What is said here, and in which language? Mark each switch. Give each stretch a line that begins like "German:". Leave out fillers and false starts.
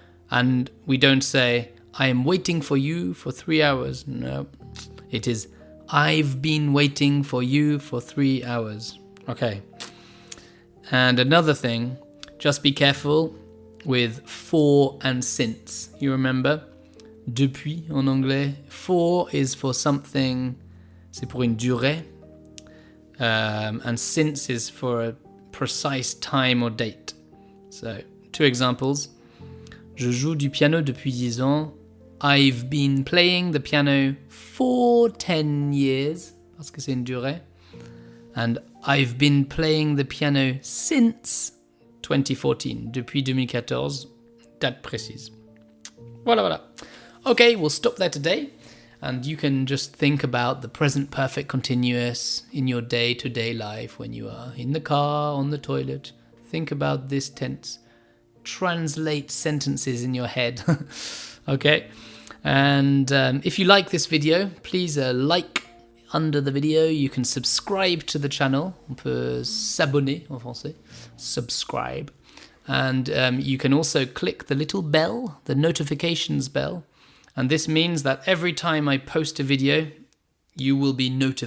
English: And we don't say, I am waiting for you for 3 hours. No. It is, I've been waiting for you for 3 hours. Okay. And another thing, just be careful with for and since. You remember?
French: Depuis en anglais.
English: For is for something,
French: c'est pour une durée.
English: And since is for a precise time or date. So, 2 examples.
French: Je joue du piano depuis 10 ans.
English: I've been playing the piano for 10 years,
French: parce que c'est une durée.
English: And I've been playing the piano since 2014,
French: depuis 2014, date précise. Voilà.
English: Okay, we'll stop there today. And you can just think about the present perfect continuous in your day-to-day life when you are in the car, on the toilet. Think about this tense. Translate sentences in your head. Okay? And if you like this video, please like under the video. You can subscribe to the channel.
French: On peut s'abonner en français.
English: Subscribe. And you can also click the little bell, the notifications bell. And this means that every time I post a video, you will be notified on your telephone. Ding! Joel has posted a video.